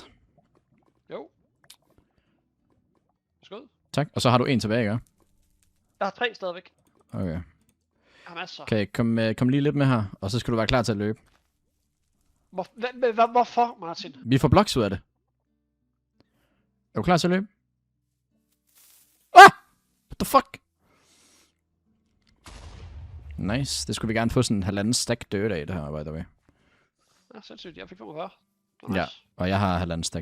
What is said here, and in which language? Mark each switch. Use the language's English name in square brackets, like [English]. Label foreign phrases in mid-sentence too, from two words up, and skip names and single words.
[Danish] Jo. Skød. Tak. Og så har du 1 tilbage, ikke? Jeg har 3 stadigvæk. Okay. Jeg har masser. Okay, kom lige lidt med her, og så skal du være klar til at løbe. Hvorfor, Martin? Vi får blocks ud af det. Er du klar til at løbe? [English] Ah! What the fuck? Nice. [Danish] Det skulle vi gerne få sådan en 1,5 [English] stack dirt [Danish] af, det her, [English] by the way. [Danish] Ja, sindssygt. Jeg fik 45. Ja, og jeg har 1,5 stack.